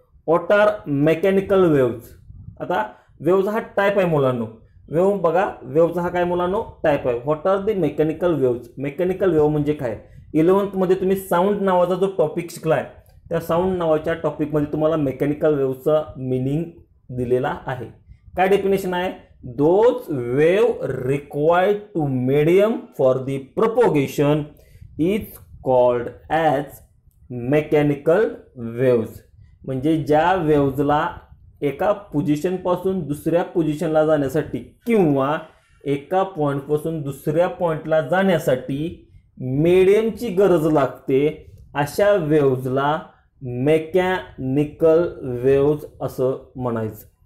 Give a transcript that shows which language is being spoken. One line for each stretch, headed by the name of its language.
English: What are mechanical waves?
Marathi: आता वेव्हचा हा type आहे मुलांनो। वेव्ह बघा, वेव्हचा हा काय मुलांनो? टाईप आहे।
English: What are the mechanical waves?
Marathi: Mechanical wave म्हणजे काय? 11th मध्ये तुम्ही साऊंड नावाचा जो टॉपिक शिकलाय त्या साऊंड नावाच्या टॉपिकमध्ये तुम्हाला मेकॅनिकल वेव्हचा मीनिंग दिलेला आहे। काय डेफिनेशन आहे?
English: Those wave required to medium for the propagation is called as mechanical waves.
Marathi: म्हणजे ज्या वेव्हजला एका पोजिशनपासून दुसऱ्या पोजिशनला जाण्यासाठी किंवा एका पॉईंटपासून दुसऱ्या पॉईंटला जाण्यासाठी मीडियमची गरज लागते अशा वेव्हजला मेकॅनिकल वेव्हज असं म्हणायचं।